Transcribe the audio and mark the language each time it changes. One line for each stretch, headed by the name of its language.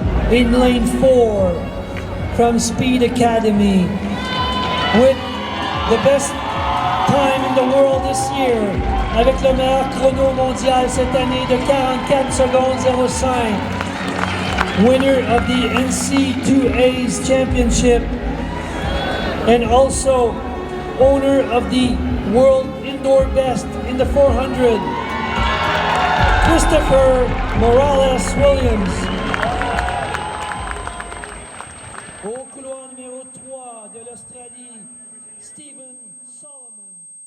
English: In lane 4 from Speed Academy with the best time in the world this year,
French: avec le meilleur chrono mondial cette année de 44 secondes 05.
English: Winner of the NCAA Championship and also owner of the world indoor best in the 400, Christopher Morales Williams.
French: Au couloir numéro 3 de l'Australie, Stephen Solomon.